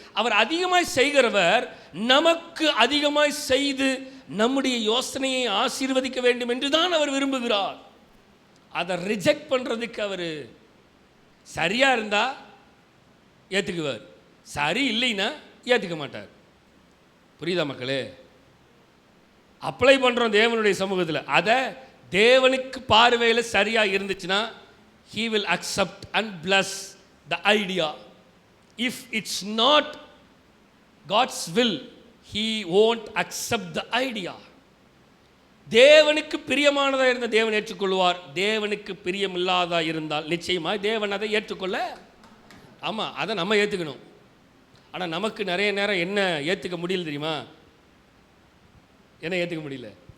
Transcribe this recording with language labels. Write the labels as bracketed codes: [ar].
[ta] அவர் அதிகமாய் செய்கிறவர் நமக்கு அதிகமாய் செய்து நம்முடைய யோசனையை ஆசீர்வதிக்க வேண்டும் என்று தான் அவர் விரும்புகிறார். அதை ரிஜெக்ட் பண்றதுக்கு அவர் சரியா இருந்தா ஏத்துக்குவார், சரி இல்லைன்னா ஏத்துக்க மாட்டார். புரியுதா மக்களே? அப்ளை பண்றோம் தேவனுடைய சமூகத்தில். அதை தேவனுக்கு பார்வையில் சரியா இருந்துச்சுன்னா [en] he will accept and bless the idea. If it's not God's will, he won't accept the idea. [ta] தேவனுக்கு பிரியமானதா இருந்த தேவன் ஏற்றுக்கொள்வார். தேவனுக்கு பிரியமில்லாதா இருந்தால் நிச்சயமா தேவன் அதை ஏற்றுக்கொள்ள. ஆமா, அதை நம்ம ஏற்றுக்கணும். ஆனால் நமக்கு நிறைய நேரம் என்ன ஏற்றுக்க முடியல தெரியுமா? என்ன ஏற்றுக்க முடியல?